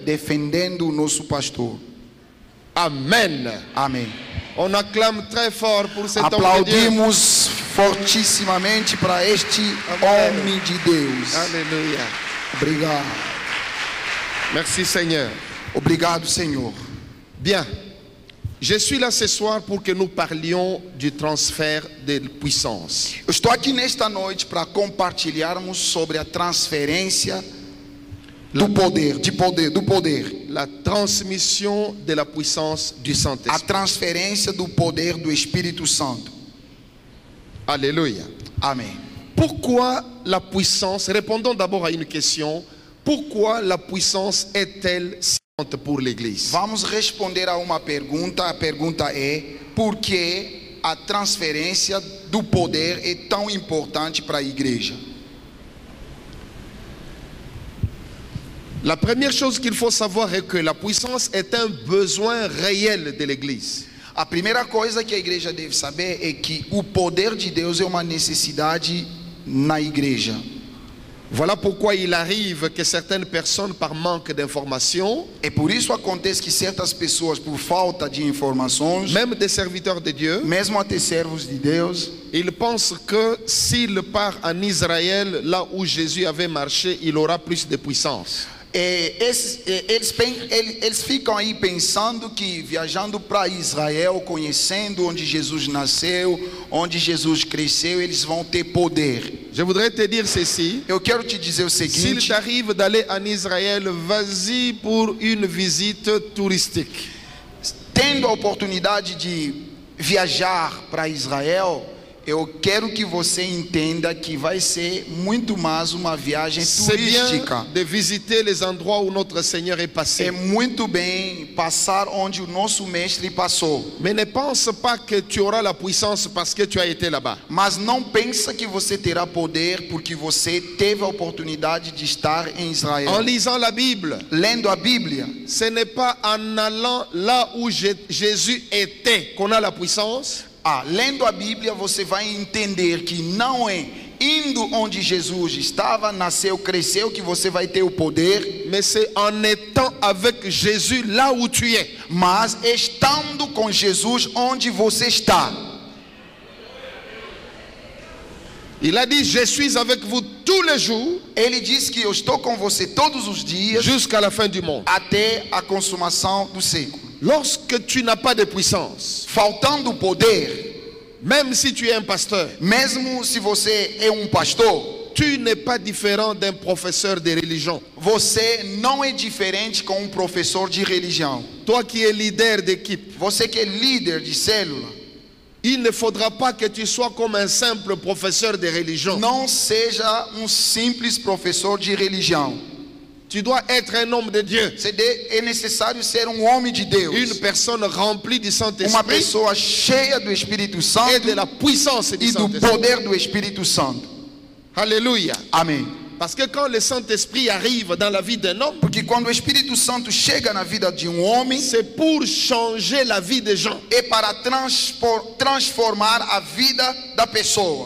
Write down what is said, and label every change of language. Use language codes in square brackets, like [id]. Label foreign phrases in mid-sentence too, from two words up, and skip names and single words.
[pt] Defendendo o nosso pastor. Amen. Amém. [fr] On acclame très fort pour cet homme de Dieu. [pt] Aplaudimos fortissimamente para este homem de Deus. [fr] Alléluia. [pt] Obrigado. [fr] Merci Seigneur. [pt] Obrigado, Senhor. [fr] Bien. Je suis là ce soir pour que nous parlions du transfert de puissance. [pt] Eu estou aqui nesta noite para compartilharmos sobre a transferência do poder, do poder. [fr] La transmission de la puissance du [pt] A [fr] Saint-Esprit. [pt] transferência do poder do Espírito Santo. [fr] Alléluia. [pt] Amém. [fr] Pourquoi la puissance, répondons d'abord à une question, pourquoi la puissance est-elle si importante pour l'Église? [pt] Vamos responder a uma pergunta. A pergunta é: por que a transferência do poder é tão importante para a igreja? [fr] La première chose qu'il faut savoir est que la puissance est un besoin réel de l'Église. [pt] A primeira coisa que a igreja deve saber é que o poder de Deus é uma necessidade na igreja. [fr] Voilà pourquoi il arrive que certaines personnes, par manque d'information, [pt] É por isso acontece que certas pessoas, por falta de informações, [fr] même des serviteurs de Dieu, [pt] mesmo até servos de Deus, [fr] ils pensent que s'il part en Israël, là où Jésus avait marché, il aura plus de puissance. [pt] eles ficam aí pensando que viajando para Israel, conhecendo onde Jesus nasceu, onde Jesus cresceu, eles vão ter poder. [fr] Je voudrais te dire ceci. [pt] Eu quero te dizer o [fr] S'il [pt] seguinte: [fr] t'arrive d'aller en Israël, vas-y pour une visite touristique. [pt] tendo a oportunidade de viajar para Israel, eu quero que você entenda que vai ser muito mais uma viagem [fr] C'est bien [pt] turística. [fr] de visiter les endroits où notre Seigneur est [pt] É [fr] passé. [pt] muito bem passar onde o nosso mestre passou. [fr] Mais ne pense pas que tu auras la puissance parce que tu as été là-bas. [pt] Mas não pensa que você terá poder porque você teve a oportunidade de estar em Israel. [fr] En lisant la Bible, [pt] Lendo a Bíblia, [fr] ce n'est pas en allant là où Jésus était qu'on a la puissance. [pt] lendo a Bíblia você vai entender que não é indo onde Jesus estava, nasceu, cresceu que você vai ter o poder, [fr] Mais c'est en étant avec Jésus là où tu es. [pt] mas estando com Jesus onde você está. [fr] Il a dit, je suis avec vous tous les jours [pt] Ele diz que eu estou com você todos os dias [fr] jusqu'à la fin du monde. [pt] até a consumação do século. [fr] Lorsque tu n'as pas de puissance, [pt] Faltando poder, [fr] même si tu es un pasteur, [pt] mesmo se você é um pastor, [fr] tu n'es pas différent d'un professeur de religion. [pt] você não é diferente com um professor de religião. [fr] Toi qui es leader d'équipe, [pt] Você que é líder de célula, [fr] il ne faudra pas que tu sois comme un simple professeur de religion. [pt] não seja um simples professor de religião. [fr] Tu dois être un homme de Dieu, [pt] É necessário ser um homem de Deus, [fr] une personne remplie du [pt] uma [fr] Saint-Esprit [pt] pessoa cheia do Espírito [fr] et [pt] Santo [fr] de la puissance du [pt] e do [fr] Saint-Esprit. [pt] poder do Espírito Santo. [fr] Alléluia. [pt] Amém. [fr] Parce que quand le Saint-Esprit arrive dans la vie d'un homme, [pt] Porque quando o Espírito Santo chega na vida de um homem, [fr] c'est pour changer la vie des gens. [pt] é para transformar a vida da pessoa.